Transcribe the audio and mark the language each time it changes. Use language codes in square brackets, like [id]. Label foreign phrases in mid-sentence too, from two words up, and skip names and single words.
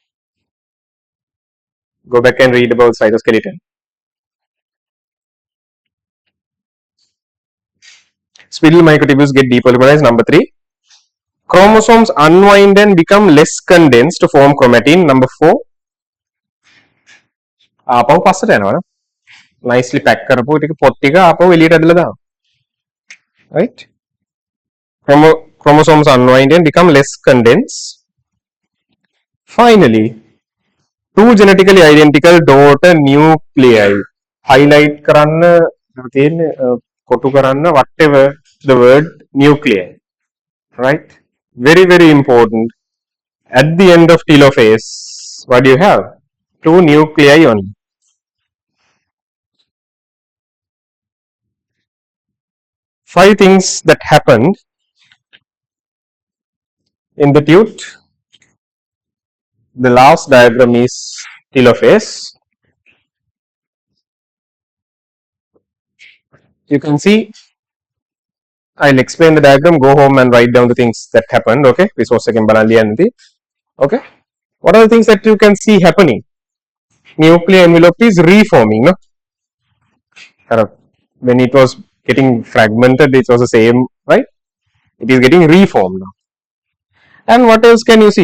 [en] Go back and read about cytoskeleton. Spindle microtubules get depolymerized. Number 3. Chromosomes unwind and become less condensed to form chromatin. Number 4. [si] ආපහු පස්සට යනවා නේ. [en] Nicely pack [si] කරපුව ටික පොත් ටික ආපහු එළියට ඇදලා දානවා. [en] Right? Chromosomes unwind and become less condensed. Finally, two genetically identical daughter nuclei. Highlight [si] කරන්න තියෙන්නේ කොටු කරන්න [en] whatever the word nuclei. Right? Very, very important. At the end of telophase, what do you have? Two nuclei only. Five things that happened in the tute. The last diagram is telophase. You can see, I'll explain the diagram. Go home and write down the things that happened. [si] Okay, resource එකෙන් බලන්න ලියන්නදී. [en] Okay, what are the things that you can see happening? Nuclear envelope is reforming. No, when it was getting fragmented, it was the same, right? It is getting reformed now. And what else can you see?